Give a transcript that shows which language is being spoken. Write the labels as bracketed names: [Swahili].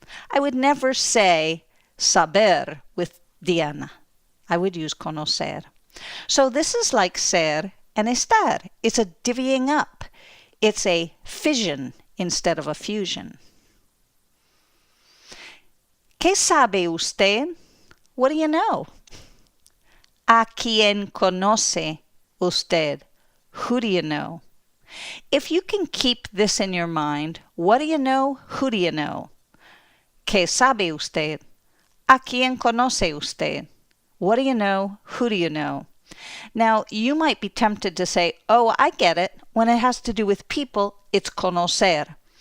[English] I would never say saber with Diana. I would use conocer. So this is like ser and estar. It's a divvying up. It's a fission instead of a fusion. [Spanish] ¿Qué sabe usted? [English] What do you know? [Spanish] ¿A quién conoce usted? [English] Who do you know? If you can keep this in your mind, what do you know? Who do you know? [Spanish] ¿Qué sabe usted? ¿A quién conoce usted? [English] What do you know? Who do you know? Now, you might be tempted to say, oh, I get it. When it has to do with people, it's conocer.